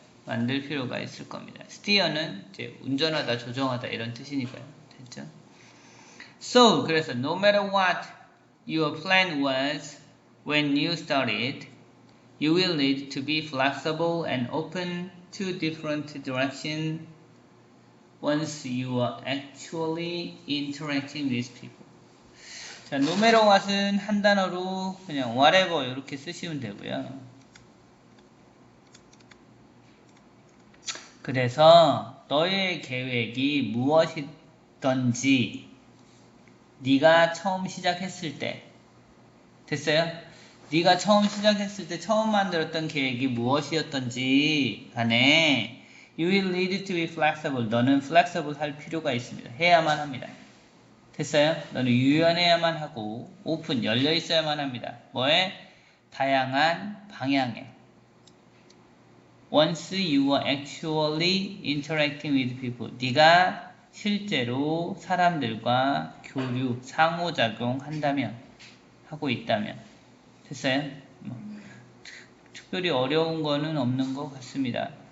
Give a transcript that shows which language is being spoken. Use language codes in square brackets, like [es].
[ko] 만들 필요가 있을 겁니다. steer는 이제 운전하다, 조종하다 이런 뜻이니까요. 됐죠? [en] So, [ko] 그래서 [en] no matter what your plan was when you started, you will need to be flexible and open to different directions once you are actually interacting with people. [ko] 자, [en] no matter what [ko] 은 한 단어로 그냥 whatever 이렇게 쓰시면 되고요. 그래서 너의 계획이 무엇이든지 네가 처음 시작했을 때 됐어요? 네가 처음 시작했을 때 처음 만들었던 계획이 무엇이었던지 간에 [en] you will need to be flexible. [ko] 너는 flexible 할 필요가 있습니다. 해야만 합니다. 됐어요? 너는 유연해야만 하고 오픈, 열려 있어야만 합니다. 뭐에? 다양한 방향에. [en] once you are actually interacting with people. [ko] 네가 실제로 사람들과 교류, 상호작용 한다면, 하고 있다면. 됐어요? 뭐, 특별히 어려운 거는 없는 것 같습니다.